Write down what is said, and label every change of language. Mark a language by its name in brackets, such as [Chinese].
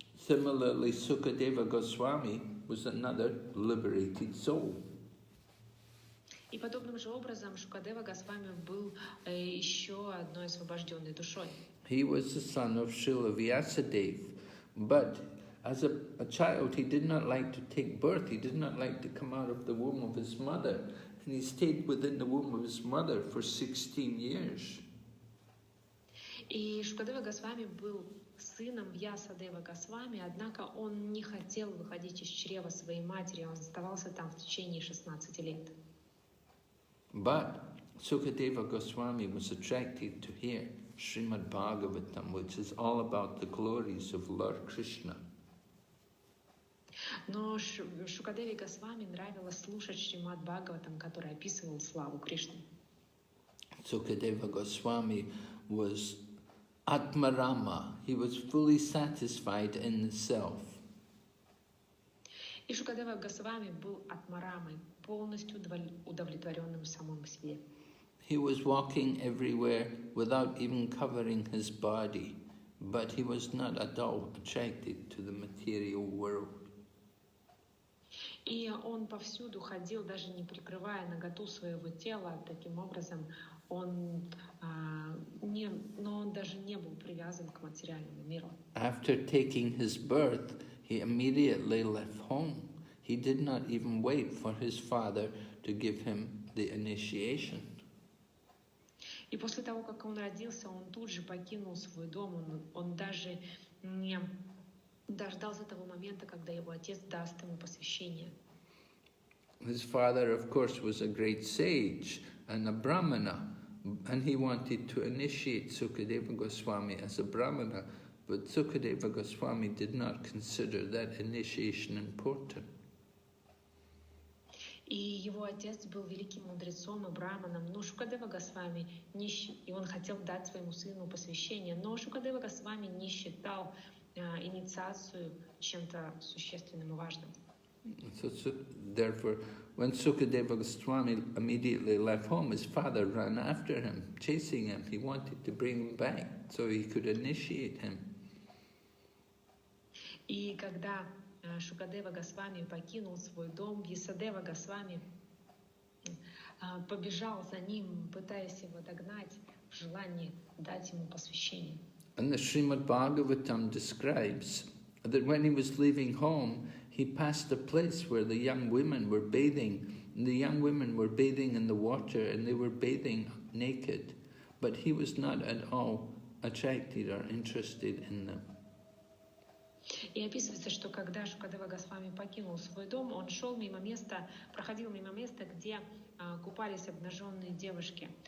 [English] Similarly, Sukadeva Goswami was another liberated soul. [Russian] И подобным же образом Шукадева Госвами был еще одной освобожденной душой. [English] He was the son of Srila Vyasadeva, but as a child he did not like to take birth, he did not like to come out of the womb of his mother, and he stayed within the womb of his mother for 16 years. [Russian] И Шукадева Госвами был сыном Вьясадева Госвами, однако он не хотел выходить из чрева своей матери, он оставался там в течение 16 лет. [English] But Sukadeva Goswami was attracted to hear Srimad Bhagavatam, which is all about the glories of Lord Krishna. [Russian] Но Шукадеве Госвами нравилось слушать Шримад Бхагаватам, который описывал славу Кришны. [English] Sukadeva Goswami was Atmarama. He was fully satisfied in the self. [Russian] И Шукадева Госвами был Атмарамой, полностью удовлетворенным в самом себе. [English] He was walking everywhere without even covering his body, but he was not at all attracted to the material world. [Russian] И он повсюду ходил, даже не прикрывая наготу своего тела. Таким образом, он даже не был привязан к материальному миру. [English] After taking his birth, he immediately left home. He did not even wait for his father to give him the initiation. [Russian] И после того, как он родился, он тут же покинул свой дом. Он даже не дождался того момента, когда его отец даст ему посвящение. [English] His father, of course, was a great sage and a brahmana, and he wanted to initiate Sukadeva Goswami as a brahmana, but Sukadeva Goswami did not consider that initiation important. [Russian] И его отец был великим мудрецом и браманом, но Шукадева Госвами и он хотел дать своему сыну посвящение, но Шукадева Госвами не считал инициацию чем-то существенным и важным. [English] So, therefore, when Sukadeva Goswami immediately left home, his father ran after him, chasing him. He wanted to bring him back so he could initiate him. [Russian] И когда Шукадева Госвами покинул свой дом, Вьясадева Госвами побежал за ним, пытаясь его догнать в желании дать ему посвящение. [English] And the Srimad Bhagavatam describes that when he was leaving home, he passed a place where the young women were bathing. And the young women were bathing in the water and they were bathing naked. But he was not at all attracted or interested in them. [Russian] И описывается, что когда Шукадева Госвами покинул свой дом, он проходил мимо места, где купались обнаженные девушки.